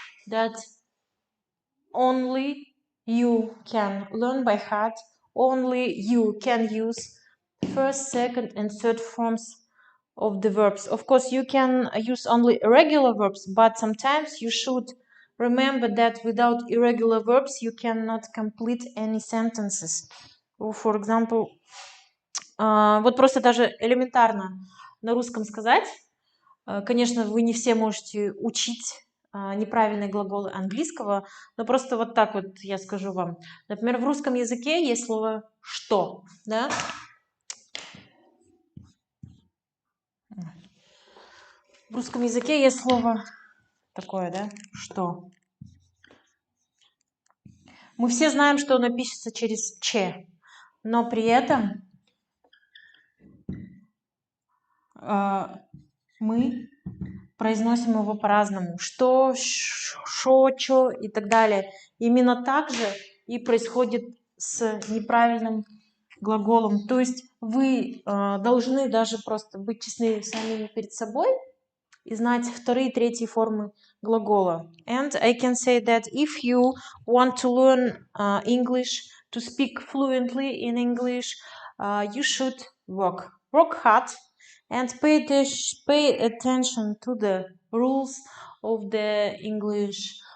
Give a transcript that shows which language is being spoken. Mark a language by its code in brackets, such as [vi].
[en] that only you can learn by heart, only you can use first, second, and third forms of the verbs. Of course, you can use only irregular verbs, but sometimes you should remember that without irregular verbs you cannot complete any sentences. For example, [ru] вот просто даже элементарно на русском сказать. Конечно, вы не все можете учить неправильные глаголы английского, но просто вот так вот я скажу вам. Например, в русском языке есть слово «что», да? В русском языке есть слово такое, да? «Что». Мы все знаем, что оно пишется через «ч», но при этом мы произносим его по-разному. Что, шо, чё и так далее. Именно так же и происходит с неправильным глаголом. То есть вы должны даже просто быть честны самими перед собой и знать вторые и третьи формы глагола. [en] And I can say that if you want to learn English, to speak fluently in English, you should work hard and pay attention to the rules of the English.